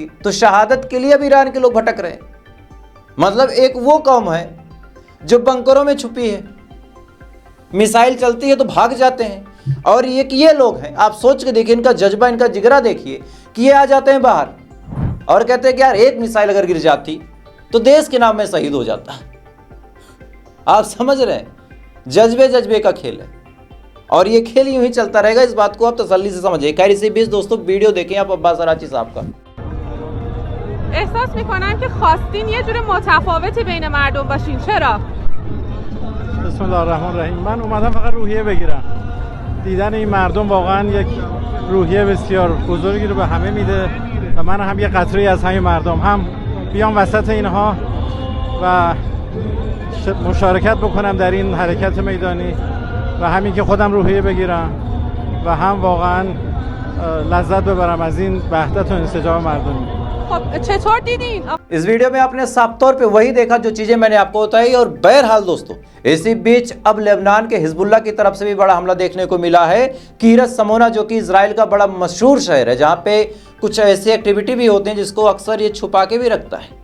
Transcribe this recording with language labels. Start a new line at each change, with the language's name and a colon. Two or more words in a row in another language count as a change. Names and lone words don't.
Hindi: तो शहादत के लिए अब ईरान के लोग भटक रहे हैं। मतलब एक वो कौम है जो बंकरों में छुपी है, मिसाइल चलती है तो भाग जाते हैं, और ये लोग हैं, आप सोच के देखिए, इनका जज्बा, इनका जिगरा देखिए कि ये आ जाते हैं बाहर और कहते हैं कि यार एक मिसाइल अगर गिर जाती तो देश के नाम में शहीद हो जाता। आप समझ रहे हैं, जज्बे का खेल है और ये खेल यूं ही चलता रहेगा। इस बात को आप तसल्ली से समझिए। खैर इसी बीच दोस्तों वीडियो देखें आप अब्बास अराची साहब का।
Persian: احساس میکنم که خواستین یه جور متفاوتی بین مردم باشین. چرا؟
Arabic: بسم الله الرحمن الرحیم.
Persian: من اومدم فقط روحیه بگیرم. دیدن این مردم واقعا یک روحیه بسیار بزرگی رو به همه میده و من هم یه قطره از همین مردم هم بیام وسط اینها و مشارکت بکنم در این حرکت میدانی و همین که خودم روحیه بگیرم و هم واقعا لذت ببرم از این وحدت و انسجام مردمی. خب چطور دیدین؟
Hindi: इस वीडियो में आपने साफ तौर पे वही देखा जो चीजें मैंने आपको बताई। और बहरहाल दोस्तों, इसी बीच अब लेबनान के हिजबुल्लाह की तरफ से भी बड़ा हमला देखने को मिला है। कीरत समोना जो कि इजराइल का बड़ा मशहूर शहर है, जहां पे कुछ ऐसी एक्टिविटी भी होती हैं जिसको अक्सर ये छुपा के भी रखता है।